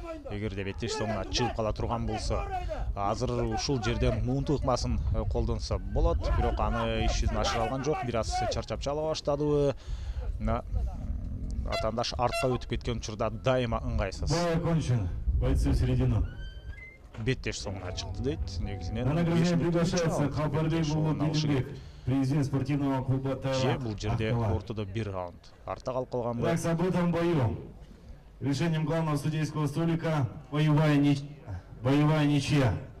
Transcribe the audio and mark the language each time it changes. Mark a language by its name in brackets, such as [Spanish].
[Kyrgyz] Эгерде беттеш соңуна чыгып кала турган болсо, азыр ушул жерден муунту ыкмасын колдонсо болот, бирок аны иш жүзүнө ашыра алган жок. Бир аз чарчап чала баштадыбы. Атаандаш артка өтүп кеткен учурда дайыма ыңгайсыз. [Russian] Бой окончен. Бойцы в середину. [Kyrgyz] Беттеш соңуна чыкты дейт. Негизинен [Russian] На награждение приглашается Калпарбек Булубек, президент спортивного клуба Тайла. [Kyrgyz] Бул жерде ортодо бир раунд артта калып калган [Russian] Так, событым бою. Решением главного судейского столика боевая ничья.